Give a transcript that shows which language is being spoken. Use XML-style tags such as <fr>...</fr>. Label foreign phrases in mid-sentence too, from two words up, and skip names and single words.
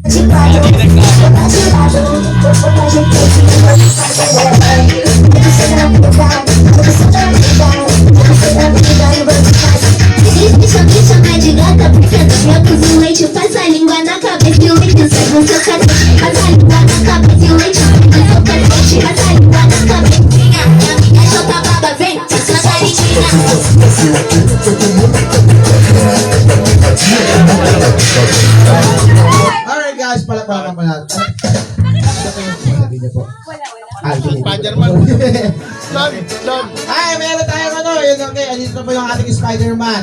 <pt>Deixa mais de gata, senta minha cozinha, leite, faz a língua na cabeça e o leite sai no seu cacete. Faz a língua na cabeça e o leite sai no seu cacete. Faz a língua na cabecinha, minha chota baba, vem, faz a</pt> <en>Alright guys,</en> <tl>palakpakan pa natin. Ito po yung sabi niya po. Spider-Man. Lon. Ay, meron tayong yun okay. Andito po yung ating Spider-Man.</tl>